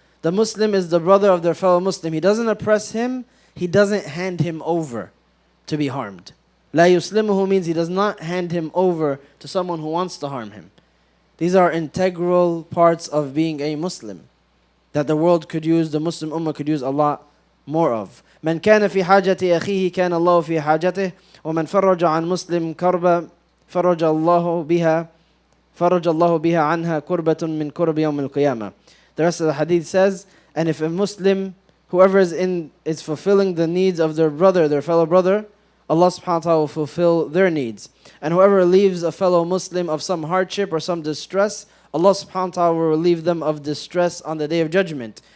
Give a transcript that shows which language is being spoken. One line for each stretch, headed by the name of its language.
English: The Muslim is the brother of their fellow Muslim. He doesn't oppress him, he doesn't hand him over to be harmed. La yuslimuhu means he does not hand him over to someone who wants to harm him. These are integral parts of being a Muslim that the world could use, the Muslim Ummah could use a lot more of.
Arabic: من كان في حاجة أخيه كان الله في حاجته ومن فرج عن مسلم كربة فرج الله بها عنها كربة من كرب يوم القيامة.
English: The rest of the hadith says, and if a Muslim, whoever is fulfilling the needs of their brother, their fellow brother, Allah subhanahu wa ta'ala will fulfill their needs. And whoever relieves a fellow Muslim of some hardship or some distress, Allah subhanahu wa ta'ala will relieve them of distress on the Day of Judgment.